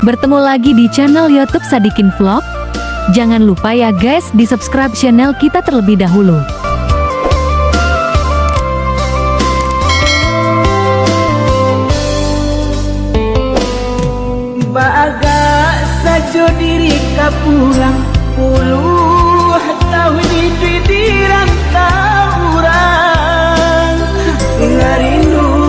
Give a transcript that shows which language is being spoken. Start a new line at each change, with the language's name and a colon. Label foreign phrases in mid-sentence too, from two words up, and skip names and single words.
Indonesian: Ketemu lagi di channel YouTube Sadikin Vlog. Jangan lupa ya guys, di subscribe channel kita terlebih dahulu.
Minangkabau: Baga sajo diri ka pulang puluh tahun itu dirantau urang ngarindu